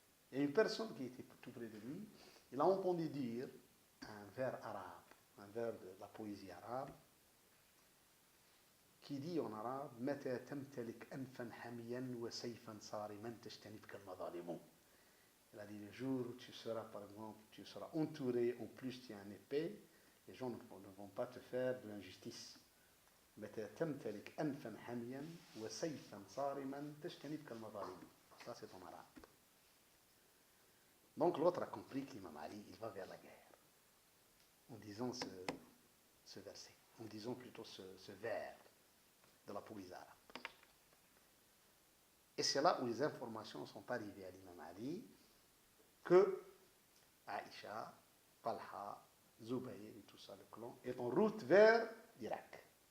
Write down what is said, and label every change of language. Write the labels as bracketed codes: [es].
[fr] Et une personne qui était tout près de lui, il a entendu dire un vers arabe, un vers de la poésie arabe, qui dit en arabe [ar] متى تمتلك أنفا حميا وسيفا صارما تجتنبك المظالم. [fr] Il a dit le jour où tu seras, par exemple, tu seras entouré, en plus tu as une épée, les gens ne vont pas te faire de l'injustice. [ar] متى تمتلك أنفا حميا وسيفا صارما تجتنبك المظالم. [fr] Ça c'est en arabe. Donc l'autre a compris que l'imam Ali, il va vers la guerre. En disant ce verset, en disant plutôt ce vers de la poésie arabe. Et c'est là où les informations sont arrivées à l'imam Ali que Aïcha, Talha, Zubayr et tout ça, le clan, est en route vers l'Irak.